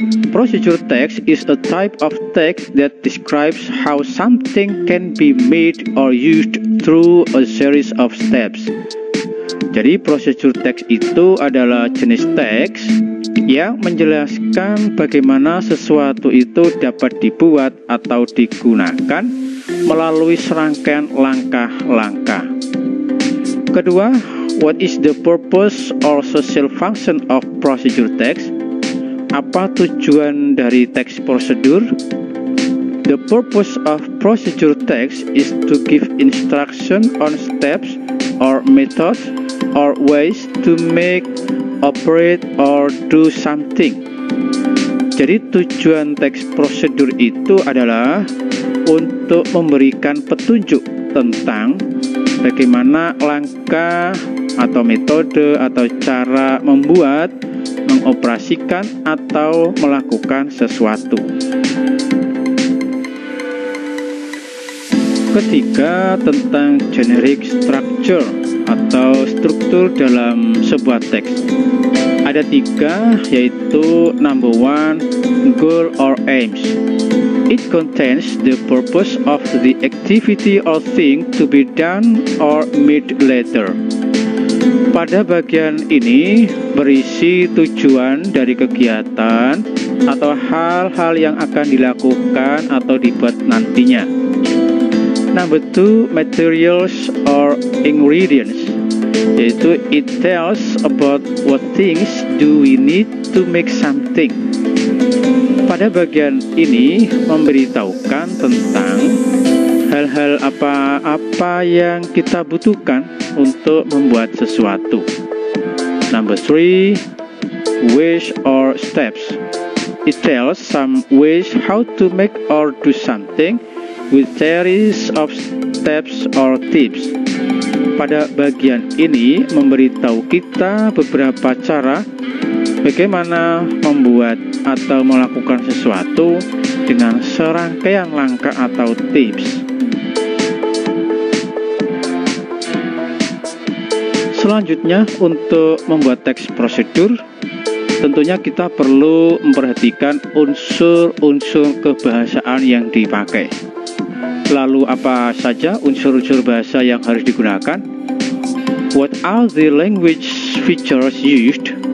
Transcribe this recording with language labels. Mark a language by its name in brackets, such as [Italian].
[English] Procedure text is a type of text that describes how something can be made or used through a series of steps. [Indonesian] Jadi procedure text itu adalah jenis teks yang menjelaskan bagaimana sesuatu itu dapat dibuat atau digunakan melalui serangkaian langkah-langkah. Kedua, [English] what is the purpose or social function of procedure text? [Indonesian] Apa tujuan dari teks prosedur? [English] The purpose of procedure text is to give instruction on steps or methods or ways to make, operate, or do something. [Indonesian] Jadi tujuan teks prosedur itu adalah untuk memberikan petunjuk tentang bagaimana langkah atau metode atau cara membuat, mengoperasikan, atau melakukan sesuatu. Ketiga, tentang generic structure atau struktur dalam sebuah teks. Ada 3, yaitu [English] number 1, goal or aims. It contains the purpose of the activity or thing to be done or made later. [Indonesian] Pada bagian ini berisi tujuan dari kegiatan atau hal-hal yang akan dilakukan atau dibuat nantinya. [English] Number 2, materials or ingredients, [Indonesian] yaitu [English] it tells about what things do we need to make something. [Indonesian] Pada bagian ini memberitahukan tentang hal-hal apa yang kita butuhkan untuk membuat sesuatu. [English] Number 3, ways or steps. It tells some ways how to make or do something with series of steps or tips. [Indonesian] Pada bagian ini memberitahu kita beberapa cara bagaimana membuat atau melakukan sesuatu dengan serangkaian langkah atau tips. Selanjutnya, untuk membuat teks prosedur, tentunya kita perlu memperhatikan unsur-unsur kebahasaan yang dipakai. Lalu apa saja unsur-unsur bahasa yang harus digunakan? [English] What are the language features used?